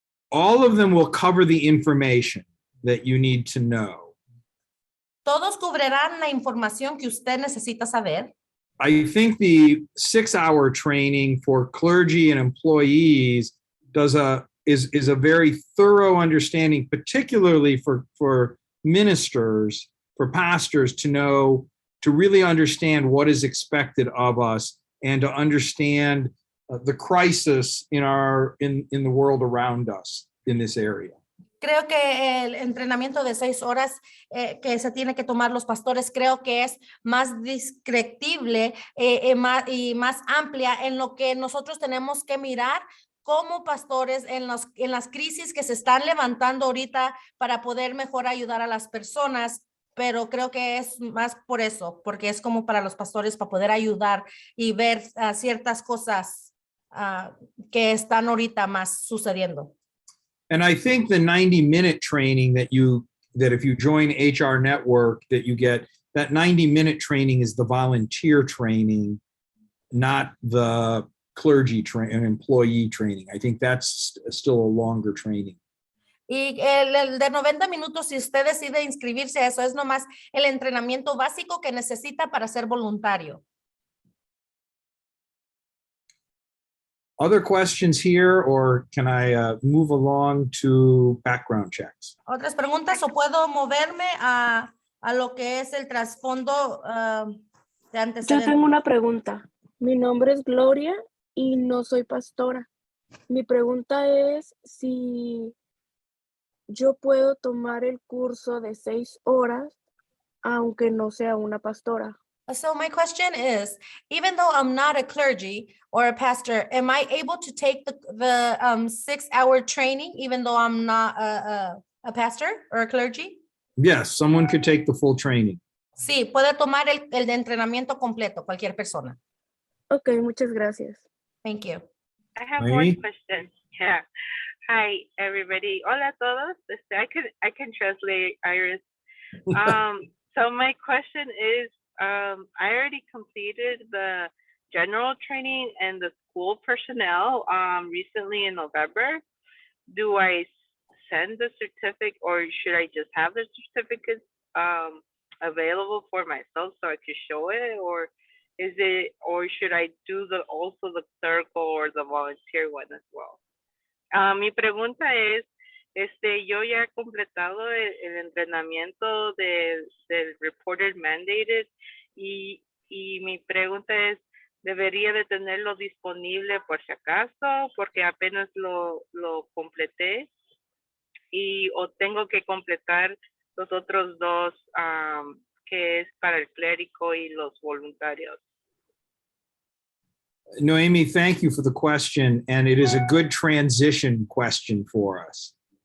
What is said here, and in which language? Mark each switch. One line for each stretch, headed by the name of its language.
English: All of them will cover the information that you need to know.
Spanish: Todos cubrirán la información que usted necesita saber.
English: I think the 6-hour training for clergy and employees is a very thorough understanding, particularly for ministers, for pastors to know, to really understand what is expected of us and to understand the crisis in the world around us in this area.
Spanish: Creo que el entrenamiento de 6 horas que se tiene que tomar los pastores, creo que es más descriptible y más amplia en lo que nosotros tenemos que mirar como pastores en las crisis que se están levantando ahorita para poder mejor ayudar a las personas, pero creo que es más por eso, porque es como para los pastores para poder ayudar y ver ciertas cosas que están ahorita más sucediendo.
English: And I think the 90-minute training that if you join HR Network, that you get, that 90-minute training is the volunteer training, not the clergy and employee training. I think that's still a longer training.
Spanish: Y el de 90 minutos, si usted decide inscribirse a eso, es nomás el entrenamiento básico que necesita para ser voluntario.
English: Other questions here, or can I move along to background checks?
Spanish: ¿Otras preguntas o puedo moverme a lo que es el trasfondo de antecedentes? Yo tengo una pregunta. Mi nombre es Gloria y no soy pastora. Mi pregunta es si yo puedo tomar el curso de 6 horas aunque no sea una pastora.
English: So my question is, even though I'm not a clergy or a pastor, am I able to take the 6-hour training even though I'm not a pastor or a clergy? Yes, someone could take the full training.
Spanish: Sí, puede tomar el de entrenamiento completo, cualquier persona. Ok, muchas gracias.
English: Thank you. I have Maybe? one question. Yeah. Hi, everybody.
Spanish: Hola a todos.
English: I can translate, Iris. So my question is, I already completed the general training and the school personnel recently in November. Do I send the certificate or should I just have the certificates available for myself so I could show it, or should I do also the clerical or the volunteer one as well?
Spanish: Mi pregunta es, yo ya he completado el entrenamiento del
English: reported mandated
Spanish: y mi pregunta es, ¿debería de tenerlo disponible por si acaso? Porque apenas lo completé o tengo que completar los otros 2 que es para el clérigo y los voluntarios.
English: Noemi, thank you for the question, and it is a good transition question for us.